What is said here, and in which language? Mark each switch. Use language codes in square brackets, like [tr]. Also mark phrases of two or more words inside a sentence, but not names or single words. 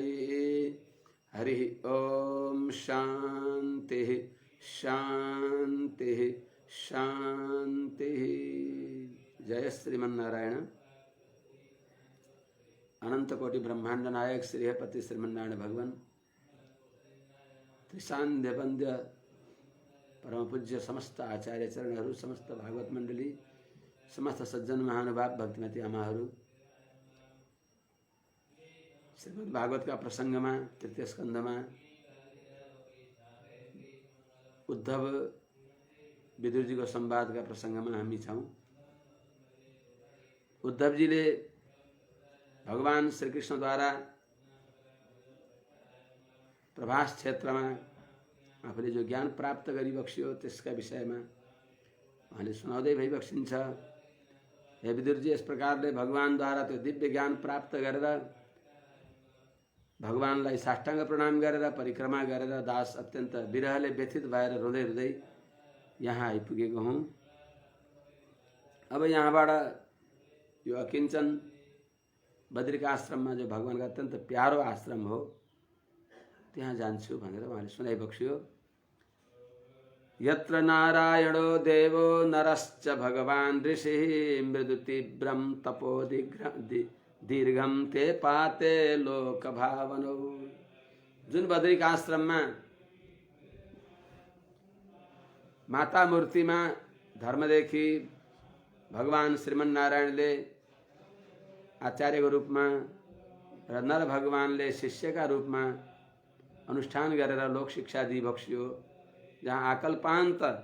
[sa] हरि ओम शांति शांति शांति। जय श्रीमन्नारायण। [ne] अनंत कोटि ब्रह्मांड नायक श्रीहपति श्रीमन्नारायण भगवान त्रिशान्ध्य वंद्य परम पूज्य समस्त आचार्य चरणहरू, समस्त भागवत मंडली, समस्त सज्जन महानुभाव भक्तिमती आमाहरू, [hi] श्रीमद् भागवत का प्रसंग में तृतीय स्कंद में उद्धव विदुर जी को संवाद का प्रसंग में [ne] हम ही छौं। [hi] उद्धव जी ने भगवान श्री कृष्ण द्वारा प्रभास क्षेत्र में [ne] आफूले जो ज्ञान प्राप्त गरिबक्स्यो त्यसका विषयमा उहाँले सुनाउँदै भइबक्सिन्छ। हे विदुर जी, इस प्रकारले भगवानद्वारा त्यो दिव्य ज्ञान प्राप्त गरेर भगवानलाई साष्टाङ्ग प्रणाम गरेर परिक्रमा गरेर दास अत्यन्त विरहले व्यथित भएर रुँदै रुँदै यहाँ आइपुगेको हुँ। अब यहाँबाट यो अकिञ्चन बद्रिका आश्रममा जो भगवानका अत्यन्त प्यारो आश्रम हो त्यहाँ जान्छु भनेर उहाँले सुनाइबक्स्यो। [sa] यत्र नारायणो देवो नरश्च भगवान् ऋषिः मृदु तीव्रं तपो दीर्घम ते पाते लोक भावनो। [ne] जुन बद्रिका आश्रममा माता मूर्तिमा धर्मदेखि भगवान श्रीमन्नारायणले आचार्यको रूपमा र नर भगवानले शिष्यका रूपमा अनुष्ठान गरेर लोक शिक्षा दिइबक्स्यो, जहाँ आकल्पान्त